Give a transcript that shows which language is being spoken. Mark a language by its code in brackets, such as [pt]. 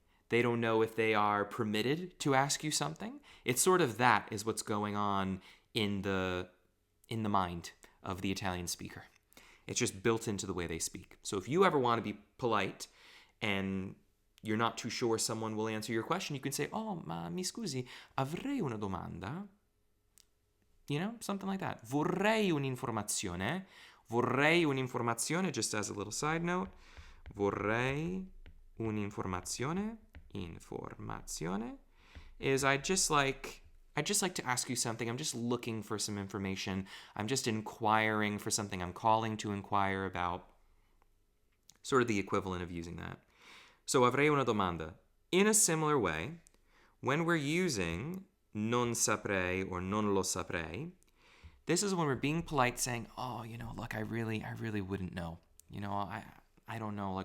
[en] They don't know if they are permitted to ask you something. It's sort of that is what's going on in the mind of the Italian speaker. It's just built into the way they speak. So if you ever want to be polite and you're not too sure someone will answer your question, you can say, oh, [it] ma mi scusi, avrei una domanda. [en] You know, something like that. [it] Vorrei un'informazione. [en] Vorrei un'informazione, just as a little side note. [it] Vorrei un'informazione. [en] Informazione is I just like to ask you something. I'm just looking for some information. I'm just inquiring for something. I'm calling to inquire about. Sort of the equivalent of using that. So [it] avrei una domanda. [en] In a similar way, when we're using [it] non saprei [en] or [it] non lo saprei, [en] this is when we're being polite saying, oh, look, I really wouldn't know. I don't know.